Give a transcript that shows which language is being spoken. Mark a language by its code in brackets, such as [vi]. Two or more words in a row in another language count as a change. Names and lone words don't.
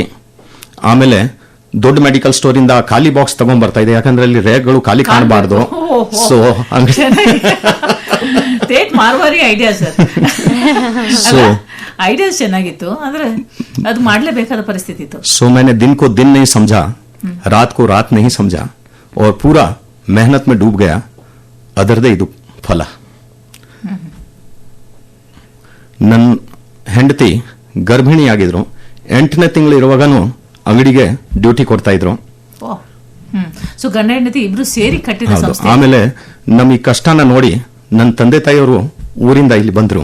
[kn] ಆಮೇಲೆ ದೊಡ್ಡ ಮೆಡಿಕಲ್ ಸ್ಟೋರ್ ಇಂದ ಖಾಲಿ ಬಾಕ್ಸ್ ತಗೊಂಡ್ ಬರ್ತಾ ಇದೆ, ಯಾಕಂದ್ರೆ ಅಲ್ಲಿ ರೇಕ್ಗಳು ಖಾಲಿ ಕಾಣಬಾರ್ದು. ಸೊ [en] Great Marwari idea sir. [kn] ಐಡಿಯಾಸ್ ಚೆನ್ನಾಗಿತ್ತು, ಆದ್ರೆ ಅದು ಮಾಡ್ಲೇಬೇಕಾದ ಪರಿಸ್ಥಿತಿ ಇತ್ತು. [hi] सो मैंने दिन को दिन नहीं समझा, रात को रात नहीं समझा और पूरा मेहनत में डूब गया. [kn] ಅದರದೇ ಇದು ಫಲ. ನನ್ನ ಹೆಂಡತಿ ಗರ್ಭಿಣಿಯಾಗಿದ್ರು. 8ನೇ ತಿಂಗಳು ಇರುವಾಗನು ಅಂಗಡಿಗೆ ಡ್ಯೂಟಿ ಕೊಡ್ತಾ ಇದ್ರು. ಸೊ ಗಂಡ ಹೆಂಡತಿ ಇಬ್ರು ಸೇರಿ ಕಟ್ಟಿದ ಸಂಸ್ಥೆ. ಆಮೇಲೆ ನಮ್ಮ ಈ ಕಷ್ಟನ ನೋಡಿ ನನ್ನ ತಂದೆ ತಾಯಿಯವರು ಊರಿಂದ ಇಲ್ಲಿ ಬಂದ್ರು.